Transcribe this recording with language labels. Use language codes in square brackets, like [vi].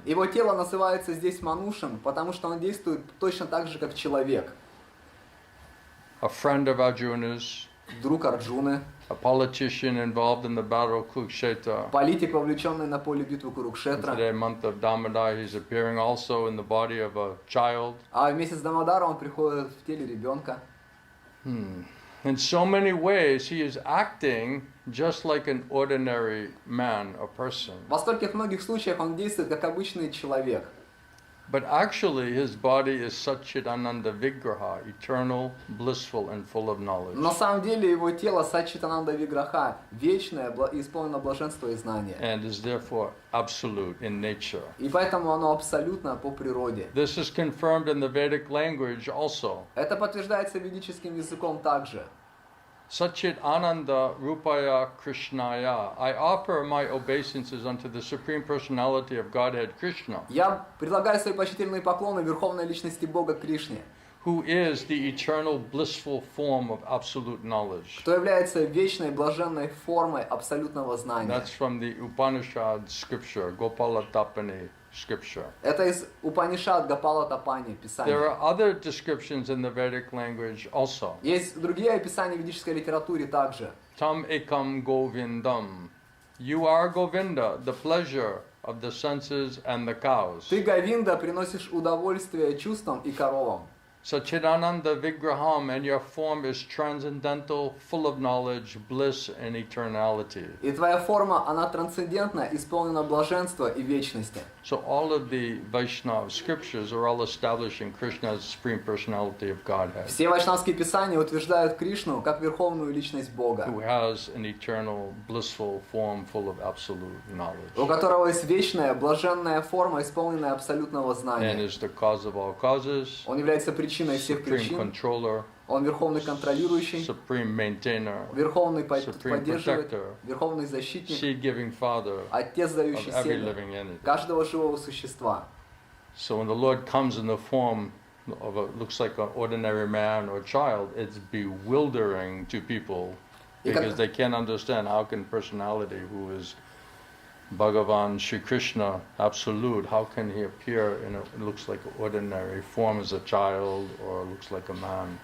[ru] Его тело называется здесь манушем, потому что он действует точно так же, как человек. [en] A friend of Arjuna's, [ru] Друг Арджуны, [en] a politician involved in the battle of Kṛṣṇa. [ru] политик, вовлеченный на поле битвы [en] In [ru] Курукшетра. [en] today, month of Damodar, he's appearing also in the body of a child. [ru] А в месяц Дамодара он приходит в теле ребенка. [en] In so many ways, he is acting just like an ordinary man or person. [ru] Во стольких многих случаях он действует как обычный человек. [en] But actually, his body is Satchitananda Vigraha, eternal, blissful, and full of knowledge. [ru] На самом деле его тело Сатчитананда Виграха, вечное, исполнено блаженства и знания. [en] And is therefore absolute in nature. [ru] И поэтому оно абсолютно по природе. [en] This is confirmed in the Vedic language also. [ru] Это подтверждается ведическим языком также. [sa] Satchit Ananda Rupaya Kṛṣṇaya. [en] I offer my obeisances unto the Supreme Personality of Godhead, Kṛṣṇa, [ru] Я предлагаю свои почтительные поклоны Верховной Личности Бога Кришне, [en] who is the eternal blissful form of absolute knowledge. [ru] кто является вечной, блаженной формой абсолютного знания. [en] That's from the Upanishad scripture, Gopala-tapani scripture. [ru] Это из Упанишад Гопала Тапани, [en] There [ru] Писания. [en] are other descriptions in the Vedic language also. [ru] Есть другие описания в ведической литературе также. [sa] Tam ekam govindam. [en] You are Govinda, the pleasure of the senses and the cows. [ru] Ты, Говинда, приносишь удовольствие чувствам и коровам. [en] Satchidananda Vigraham, and your form is transcendental, full of knowledge, bliss, and eternality. [ru] И твоя форма, она трансцендентна, исполнена блаженства и вечности. [en] So all of the Vaishnava scriptures are all establishing Krishna's Supreme Personality of Godhead, [ru] Все вайшнавские писания утверждают Кришну как верховную личность Бога, [en] who has an eternal, blissful form full of absolute [ru] у [en] knowledge, [ru] которого есть вечная, блаженная форма, исполненная абсолютного [en] and [ru] знания. [en] is the cause of all causes, [ru] Он является причиной всех [en] Supreme [ru] причин. [en] Controller, [ru] Он верховный контролирующий, [en] Supreme Maintainer, [ru] верховный [en] Supreme [ru] поддерживает, [en] Protector, [ru] верховный защитник, [en] Seed-giving Father [ru] отец, [en] of [ru] дающий [en] every [ru] семя [en] living entity. [ru] каждого живого существа. [en] So when the Lord comes in the form looks like an ordinary man or child, it's bewildering to people because they can't understand how can personality who is Bhagavan Shri Krishna, absolute, how can he appear in it looks like an ordinary form as a child or looks like a man.